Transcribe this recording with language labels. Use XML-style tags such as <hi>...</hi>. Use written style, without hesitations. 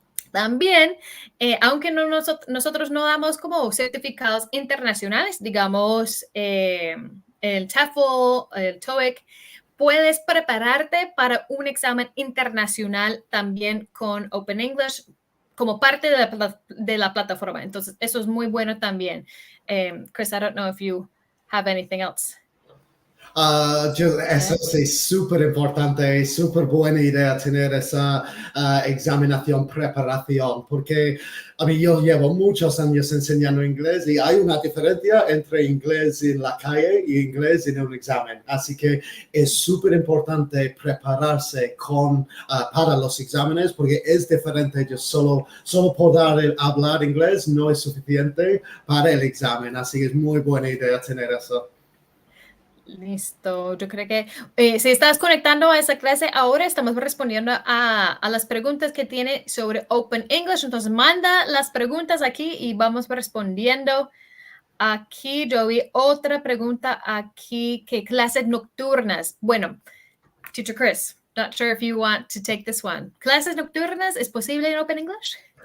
<es>También, aunque nosotros no damos como certificados internacionales, digamos el TOEFL, el TOEIC, puedes prepararte para un examen internacional también con Open English como parte de la plataforma. Entonces, eso es muy bueno también.</es> <en>Chris, I don't know if you have anything else.</en> <es>Eso es súper importante y súper buena idea tener esa examinación, preparación, porque a mí yo llevo muchos años enseñando inglés y hay una diferencia entre inglés en la calle y inglés en un examen. Así que es súper importante prepararse para los exámenes porque es diferente. Yo solo poder hablar inglés no es suficiente para el examen. Así que es muy buena idea tener eso. Listo, yo creo que si estás conectando a esa clase ahora, estamos respondiendo a las preguntas que tiene sobre Open English. Entonces, manda las preguntas aquí y vamos respondiendo. Aquí yo vi otra pregunta aquí, que clases nocturnas. Bueno,</es> <en>Teacher Chris, not sure if you want to take this one.</en> <es>¿Clases nocturnas es posible en Open English?</es>